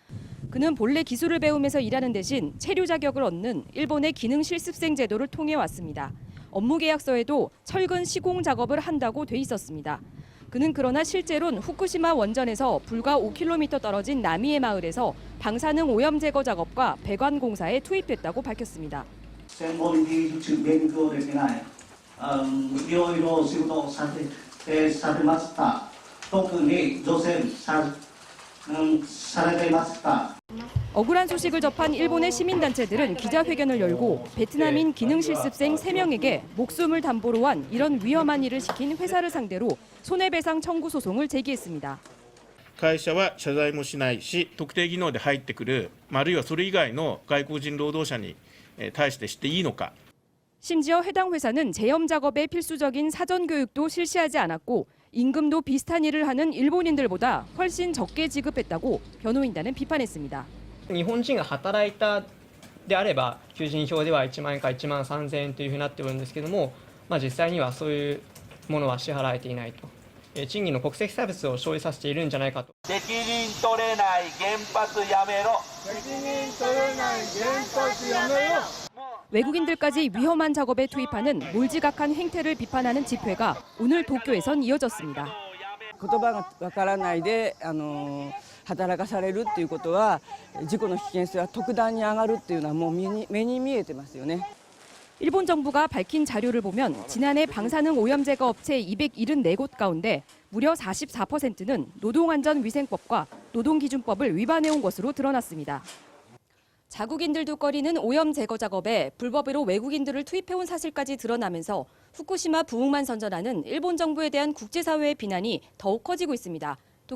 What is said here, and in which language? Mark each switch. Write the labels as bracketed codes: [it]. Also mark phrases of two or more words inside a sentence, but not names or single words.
[ko] 그는 본래 기술을 배우면서 일하는 대신 체류 자격을 얻는 일본의 기능 실습생 제도를 통해 왔습니다. 업무 계약서에도 철근 시공 작업을 한다고 돼 있었습니다. 그는 그러나 실제로는 후쿠시마 원전에서 불과 5km 떨어진 나미에 마을에서 방사능 오염 제거 작업과 배관 공사에 투입됐다고 밝혔습니다. [ja] 専門技術勉強できない、いろいろ仕事をされました。特に女性されていました。 [ko] 억울한 소식을 접한 일본의 시민단체들은 기자회견을 열고 베트남인 기능실습생 3명에게 목숨을 담보로 한 이런 위험한 일을 시킨 회사를 상대로 손해배상 청구 소송을 제기했습니다. [ja] 会社は謝罪もしないし、特定技能で入ってくる、あるいはそれ以外の外国人労働者に対してしていいのか。 [ko] 심지어 해당 회사는 제염 작업에 필수적인 사전 교육도 실시하지 않았고 임금도 비슷한 일을 하는 일본인들보다 훨씬 적게 지급했다고 변호인단은 비판했습니다. [ja] 日本人が働いたであれば求人票では1万円か1万3000円というふうになっているんですけども、実際にはそういうものは支払えていないと。賃金の国籍差別を生じさせているんじゃないかと。責任取れない原発やめろ。責任取れない原発やめろ。 [ko] 외국인들까지 위험한 작업에 투입하는 몰지각한 행태를 비판하는 집회가 오늘 도쿄에선 이어졌습니다. [ja] 言葉がわからないで働かされるっていうことは事故の危険性は特段に上がるっていうのはもう目に見えてますよね. [ko] 일본 정부가 밝힌 자료를 보면 지난해 방사능 오염 제거 업체 274곳 가운데 무려 44%는 노동안전위생법과 노동기준법을 위반해온 것으로 드러났습니다. 자국인들도 꺼리는 오염 제거 작업에 불법으로 외국인들을 투입해온 사실까지 드러나면서 후쿠시마 부흥만 선전하는 일본 정부에 대한 국제사회의 비난이 더욱 커지고 있습니다.